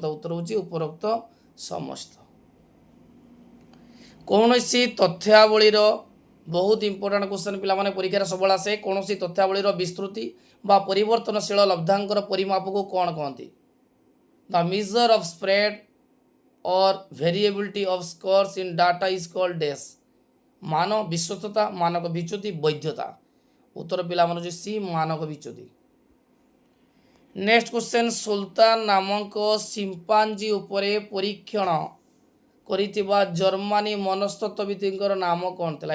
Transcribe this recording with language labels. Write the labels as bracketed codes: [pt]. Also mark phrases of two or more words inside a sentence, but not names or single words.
[or] ଉତ୍ତର ହେଉଛି ଉପରୋକ୍ତ ସମସ୍ତ। କୌଣସି ତଥ୍ୟାବଳୀର ବହୁତ [en] important question [or] ପିଲାମାନେ ପରୀକ୍ଷାରେ ସବୁବେଳେ ଆସେ। କୌଣସି ତଥ୍ୟାବଳୀର ବିସ୍ତୃତି ବା ପରିବର୍ତ୍ତନଶୀଳ ଲବ୍ଧାଙ୍କର ପରିମାପକୁ କ'ଣ କହନ୍ତି? [en] The measure of spread or variability of scores in data is called dash। [or] ମାନ ବିଶ୍ୱସ୍ତତା, ମାନକ ବିଚ୍ୟୁତି, ବୈଧତା। ଉତ୍ତର ପିଲାମାନେ ହେଉଛି ସି ମାନକ ବିଚ୍ୟୁତି। [en] next question [or] ସୁଲତାନ ନାମକ ସିମ୍ପାଞ୍ଜି ଉପରେ ପରୀକ୍ଷଣ କରିଥିବା ଜର୍ମାନୀ ମନସ୍ତତ୍ତ୍ୱବିତଙ୍କର ନାମ କ'ଣ ଥିଲା?